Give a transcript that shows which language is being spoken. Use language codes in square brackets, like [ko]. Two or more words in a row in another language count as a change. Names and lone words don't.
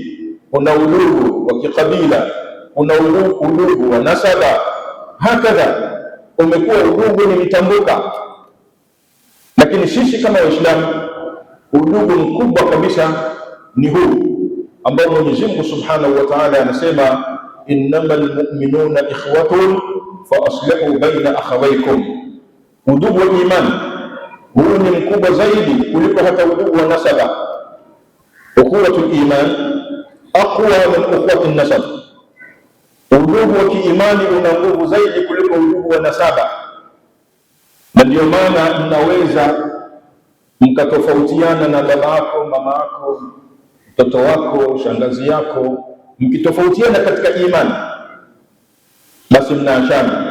[sw] Kuna udugu wa kikabila, kuna udugu wa nasaba. Hakadha umekuwa udugu ni mitambuka, lakini sisi kama Waislamu udugu mkubwa kabisa ni huu ambao Mwenyezi Mungu [ar] سبحانه وتعالى [sw] anasema, [ar] إنما المؤمنون إخوة فأصلحوا بين أخويكم. [sw] Udugu wa imani huu ni mkubwa zaidi kuliko hata udugu wa nasaba. [ar] أخوة الإيمان أقوى من أخوة النسب. [sw] Udugu wa kiimani una nguvu zaidi kuliko udugu wa nasaba, na ndio maana mnaweza mkatofautiana na baba yako, mama yako, mtoto wako, shangazi yako, mkitofautiana katika imani, basi mnaachana.